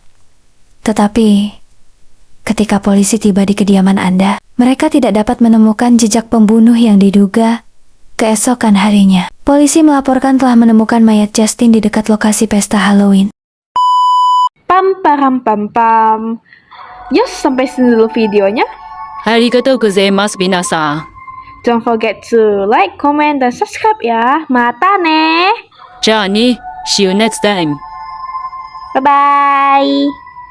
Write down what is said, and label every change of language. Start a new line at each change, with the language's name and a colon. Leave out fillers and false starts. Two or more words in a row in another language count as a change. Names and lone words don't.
Indonesian: Tetapi, ketika polisi tiba di kediaman Anda, mereka tidak dapat menemukan jejak pembunuh yang diduga. Keesokan harinya, polisi melaporkan telah menemukan mayat Justin di dekat lokasi pesta Halloween. Pam param pam pam. Yes, sampai sini dulu videonya.
Japanese: ありがとうございます皆さん.
English: Don't forget to like, comment,
Indonesian: dan subscribe ya.
Japanese: またね.
English: See you next time. Bye bye.